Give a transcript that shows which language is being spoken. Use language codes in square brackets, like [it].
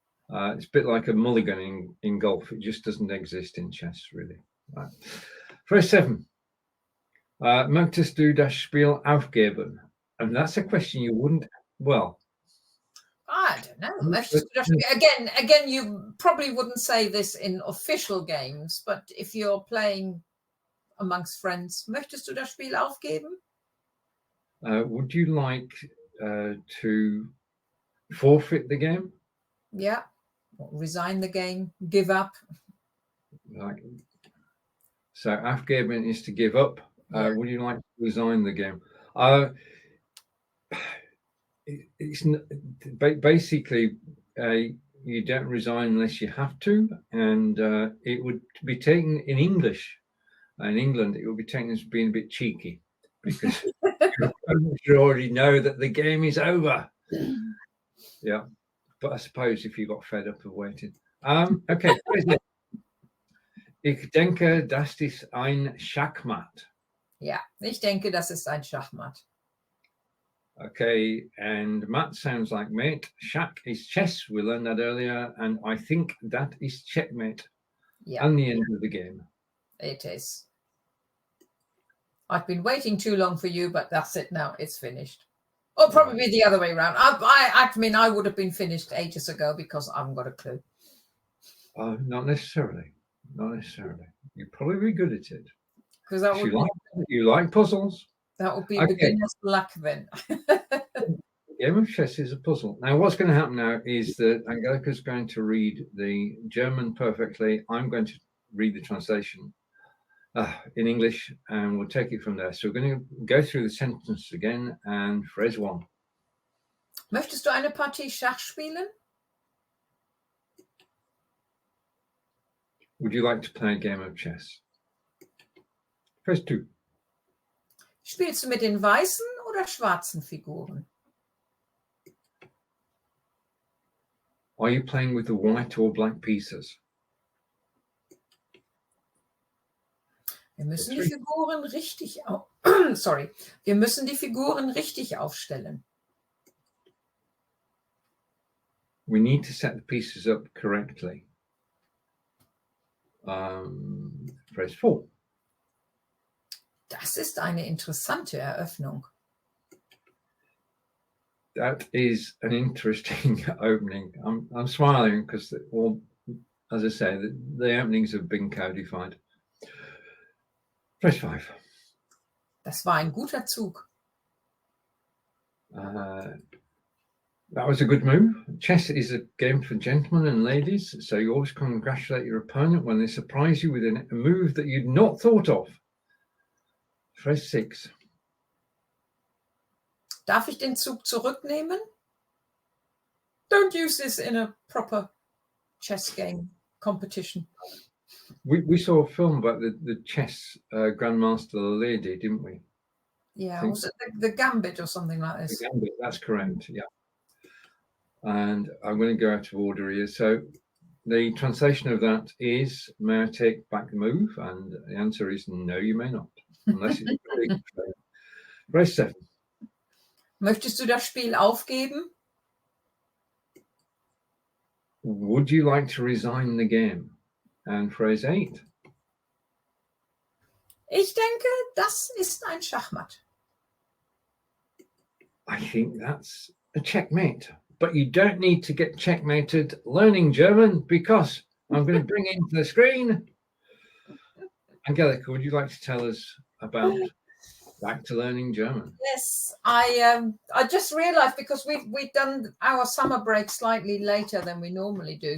[en] It's a bit like a mulligan in golf. It just doesn't exist in chess, really. Right. Phrase 7. [de] Möchtest du das Spiel aufgeben? [en] And that's a question you wouldn't, well. I don't know. Again, you probably wouldn't say this in official games, but if you're playing amongst friends, [de] möchtest du das Spiel aufgeben? [en] Would you like to forfeit the game? Yeah, resign the game, give up. So aufgeben is to give up. Would you like to resign the game? It's basically you don't resign unless you have to, and it would be taken in English. In England, it would be taken as being a bit cheeky because you already know that the game is over. Yeah, but I suppose if you got fed up of waiting. Okay. [de] Ich denke, das ist ein Schachmatt. Ja, ich denke, das ist ein Schachmatt. [en] Okay, and Matt sounds like mate. Schach is chess. We learned that earlier, and I think that is checkmate. Yeah. And the end of the game. It is. I've been waiting too long for you, but that's it now. It's finished. Or probably the other way around. I mean, I would have been finished ages ago because I haven't got a clue. Not necessarily. Not necessarily. You'd probably be good at it. Because you like puzzles. That would be beginner's luck then. Game of chess is a puzzle. Now, what's going to happen now is that Angelika is going to read the German perfectly. I'm going to read the translation in English, and we'll take it from there. So we're going to go through the sentence again, and phrase 1. [de] Möchtest du eine Partie Schach spielen? [en] Would you like to play a game of chess? Phrase 2. [de] Spielst du mit den weißen oder schwarzen Figuren? [en] Are you playing with the white or black pieces? [de] Wir müssen die Figuren richtig Wir müssen die Figuren richtig aufstellen. [en] We need to set the pieces up correctly. Phrase 4. [de] Das ist eine interessante Eröffnung. [en] That is an interesting opening. I'm smiling because, as I say, the openings have been codified. Phrase 5. [de] Das war ein guter Zug. [en] That was a good move. Chess is a game for gentlemen and ladies, so you always congratulate your opponent when they surprise you with a move that you'd not thought of. Phrase 6. [de] Darf ich den Zug zurücknehmen? [en] Don't use this in a proper chess game. competition. We saw a film about the chess grandmaster lady, didn't we? Yeah, was it the Gambit or something like this? The Gambit, that's correct, yeah. And I'm going to go out of order here. So the translation of that is, may I take back the move? And the answer is no, you may not, unless it's very clear. Race 7. [de] Möchtest du das Spiel aufgeben? [en] Would you like to resign the game? And phrase 8. [de] Ich denke, das ist ein Schachmatt. [en] I think that's a checkmate. But you don't need to get checkmated learning German, because I'm going to bring into the screen. Angelika, would you like to tell us about Back to Learning German? Yes, I just realized, because we've done our summer break slightly later than we normally do.